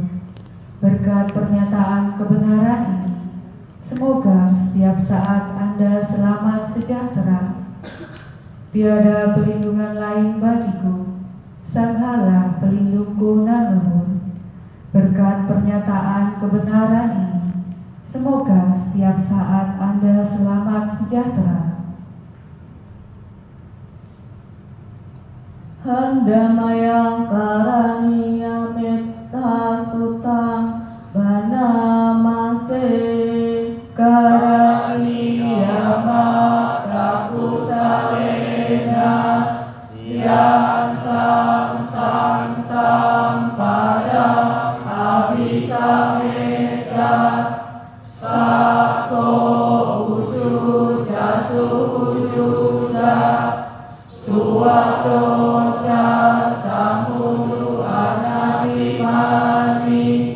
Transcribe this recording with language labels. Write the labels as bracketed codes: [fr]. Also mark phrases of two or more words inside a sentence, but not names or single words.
[id] Berkat pernyataan kebenaran ini, semoga setiap saat Anda selamat sejahtera. Tiada perlindungan lain bagiku, Sanghalah pelindungku nan luhur. Berkat pernyataan kebenaran ini, semoga setiap saat Anda selamat sejahtera. [pi] Handamayang karaniya metta sutang banamase karaniya mata kusalena yantang santang padang abisameja sako ujuja sujuja suwaco samudu anabimani